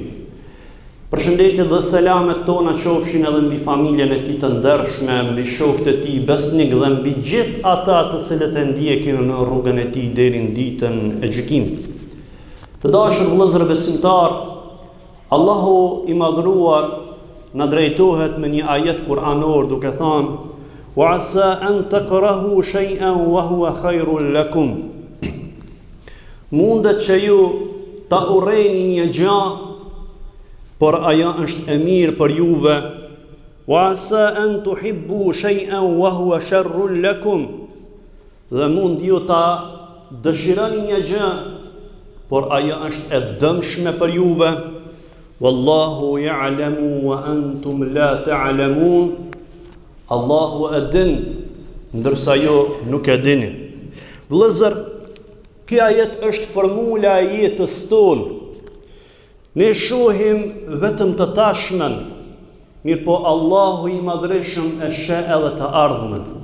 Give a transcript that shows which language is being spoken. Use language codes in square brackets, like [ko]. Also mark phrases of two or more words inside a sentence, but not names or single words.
[sq] Përshëndetjet dhe selamet tona qofshin edhe mbi familjen e tij të ndershme, mbi shokët e tij besnik dhe mbi gjithë ata të cilët e ndjekin në rrugën e tij deri në ditën e gjykimit. Të dashur vëllezër besimtar, Allahu i madhruar na drejtohet me një ajet kuranor duke thënë: [ar] "وعسى أن تكرهوا شيئا وهو خير لكم." [sq] Mundet që ju ta urreni një gjë, por ajo është e mirë për juve. [ar] وعسى أن تحبوا شيئا وهو شر لكم. [sq] Dhe mund ju ta dëshironi një gjë, por ajo është e dëmshme për juve. [ar] والله يعلم وأنتم لا تعلمون. [sq] Allahu e din, ndërsa ju nuk e dini. Vëllezër, ky ajet është formula e jetës tonë. Ne shohim vetëm të tashmen, mirë po Allahu i madhreshëm e sheh edhe të ardhmen.